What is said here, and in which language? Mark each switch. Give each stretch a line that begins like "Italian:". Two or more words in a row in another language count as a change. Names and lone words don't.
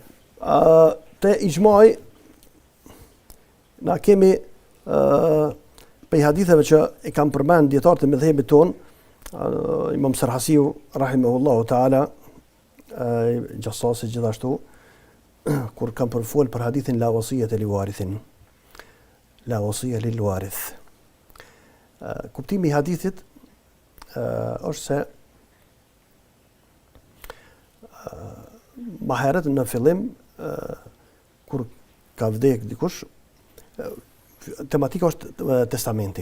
Albanian: Te ixhmai na kemi për haditheve që i kam përmend dietarët e mëdhëbit ton, Imam Serhasiu
Arabic: رحمه الله تعالى,
Albanian: Gjassasi gjithashtu, kur kam përfol për hadithin
Arabic: لا وصية لوارث. لا وصية للوارث.
Albanian: Kuptimi i hadithit është se më herët në fillim kur ka vdek dikush, tematika është testamenti.